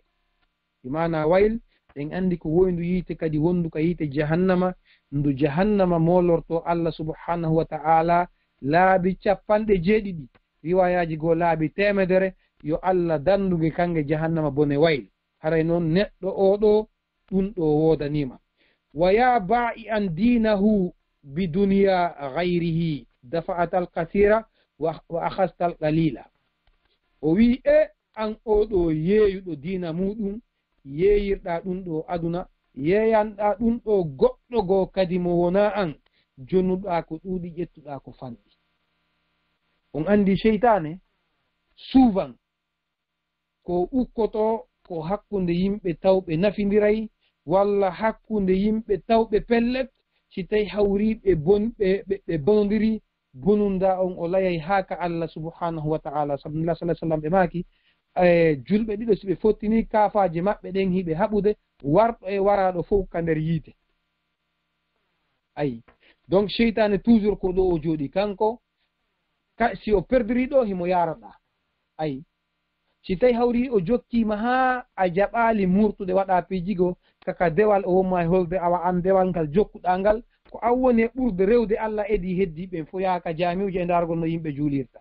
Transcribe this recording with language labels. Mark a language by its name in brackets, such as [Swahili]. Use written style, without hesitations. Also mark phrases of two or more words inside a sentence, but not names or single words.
[Fula] Imana wayl en andi ko woyndu yiite kadi wondu ka yiite jahannama, ndu jahannama molorto Allah [Arabic] سبحانه وتعالى [Fula] laabi 70, riwayaji go laabi 100, yo Allah danduge kange jahannama bone wayl. Haray noon neɗɗo oɗo ɗum ɗo wodanima. [Arabic] ويا بائع أن دينه بدنيا غيره دفعت الكثير وأخذت القليل. [Fula] O wi e an oɗo yeeyuɗo dina muɗum, yeeyirɗa ɗum ɗo aduna, yeeyanɗa ɗum ɗo goɗɗo goo kadi mo wona an, jonnuɗa ko ɗuuɗi ƴettuɗa ko fanɗi. On andi sheytane souvent ko ukkoto ko hakkunde yimɓe tawɓe nafidiray, walla hakkunde yimɓe tawɓe pellet, si tawi hawri ɓe bonodiri bonunda on o layay haaka Allah [Arabic] سبحانه وتعالى. [Fula] Sabnillah [Arabic] صلى الله عليه وسلم [Fula] ɓe maaki julɓe ɗiɗo si ɓe fottini kaafaji maɓɓe ɗen hiɓe haɓude warɗo e waraɗo fof ka nder yiite. Ayi, donc cheytane toujours ko ɗo o jooɗi kanko si o perdiri ɗo himo yaraɗa. Ayi, si tawi hawri o jokkima ha a jaɓali murtude waɗa pijigo kaka dewal o wonma e holde awa an dewal ngal jokkuɗa ngal ko an woni e ɓurde rewde Allah edi heddi ɓen fo yaaka jamiuji e dargol no yimɓe juulirta.